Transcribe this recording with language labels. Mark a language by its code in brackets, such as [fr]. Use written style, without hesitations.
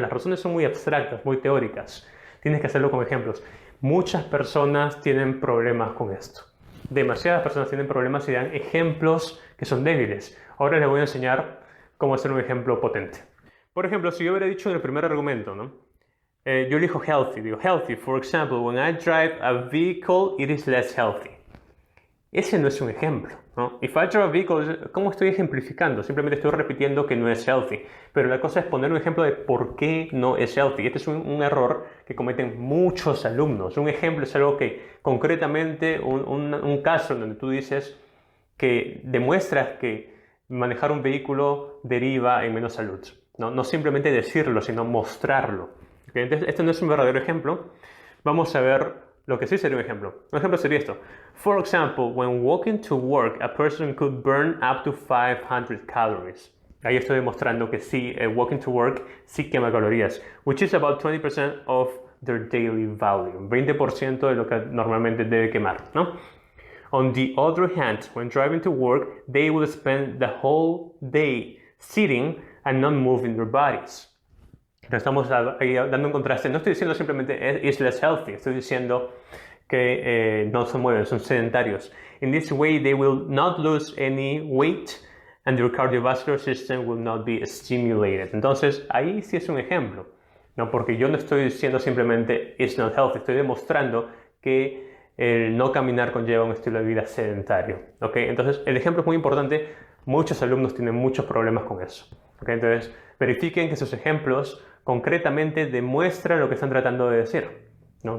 [es] Las razones son muy abstractas, muy teóricas. Tienes que hacerlo con ejemplos. Muchas personas tienen problemas con esto. Demasiadas personas tienen problemas y dan ejemplos que son débiles. Ahora les voy a enseñar cómo hacer un ejemplo potente. Por ejemplo, si yo hubiera dicho en el primer argumento, ¿no? Yo elijo healthy. [en] Digo, healthy, for example, when I drive a vehicle, it is less healthy. [es] Ese no es un ejemplo, ¿no? [en] If I drive a vehicle, [es] ¿cómo estoy ejemplificando? Simplemente estoy repitiendo que no es healthy. Pero la cosa es poner un ejemplo de por qué no es healthy. Este es un error que cometen muchos alumnos. Un ejemplo es algo que concretamente, un caso en donde tú dices que demuestras que manejar un vehículo deriva en menos salud. No simplemente decirlo, sino mostrarlo. ¿Okay? Entonces, este no es un verdadero ejemplo. Vamos a ver lo que sí sería un ejemplo. Un ejemplo sería esto. [en] For example, when walking to work, a person could burn up to 500 calories. [es] Ahí estoy demostrando que sí, [en] walking to work [es] sí quema calorías, [en] which is about 20% of their daily value. [es] 20% de lo que normalmente debe quemar, ¿no? [en] On the other hand, when driving to work, they will spend the whole day sitting and not moving their bodies. [es] Estamos ahí dando un contraste. No estoy diciendo simplemente [en] is less healthy. [es] Estoy diciendo que no se mueven, son sedentarios. [en] In this way, they will not lose any weight and their cardiovascular system will not be stimulated. [es] Entonces, ahí sí es un ejemplo, ¿no? Porque yo no estoy diciendo simplemente [en] it's not healthy. [es] Estoy demostrando que el no caminar conlleva un estilo de vida sedentario. ¿Okay? Entonces, el ejemplo es muy importante. Muchos alumnos tienen muchos problemas con eso. ¿Okay? Entonces, verifiquen que sus ejemplos concretamente demuestran lo que están tratando de decir. ¿No?